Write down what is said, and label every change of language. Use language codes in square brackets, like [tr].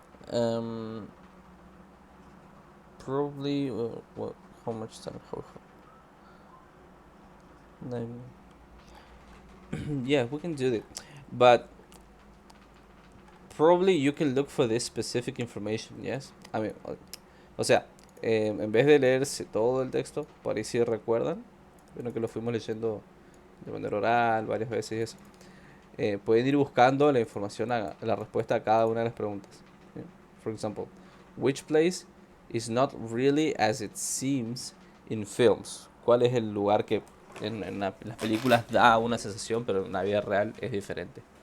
[en] Um, Probably. What? How much time? How? 9. Yeah, we can do it, but probably you can look for this specific information. Yes, I mean, [es] o sea, En vez de leerse todo el texto, por ahí si recuerdan, bueno que lo fuimos leyendo de manera oral varias veces y eso, pueden ir buscando la información, la respuesta a cada una de las preguntas. ¿Sí? [en] For example, which place is not really as it seems in films? [es] ¿Cuál es el lugar que en las películas da una sensación, pero en la vida real es diferente?